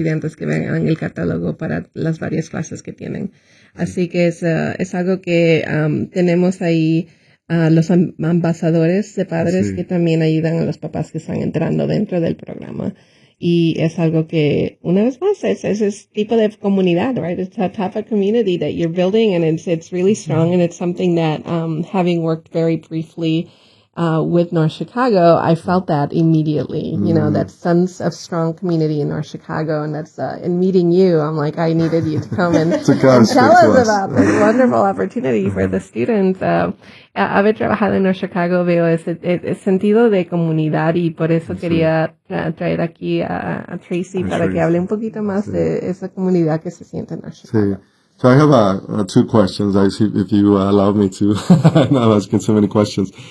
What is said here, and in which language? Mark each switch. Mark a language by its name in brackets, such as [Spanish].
[Spanish] estudiantes que vean el catálogo para las varias clases que tienen. Así que es algo que tenemos ahí a los ambasadores de padres sí. que también ayudan a los papás que están entrando dentro del programa. Y es algo que, una vez más, es ese tipo de comunidad, [English] right? It's a type of community that you're building and it's really strong yeah. and it's something that having worked very briefly with North Chicago, I felt that immediately, you know, that sense of strong community in North Chicago. And that's in meeting you, I'm like, I needed you to come and tell us about this wonderful opportunity for the students. [Spanish] Haber trabajado en North Chicago, veo ese sentido de comunidad y por eso quería traer aquí a Tracy para que hable un poquito más de esa comunidad que se siente en North Chicago. [English] So I have two questions, if you allow me to. I'm asking so many questions.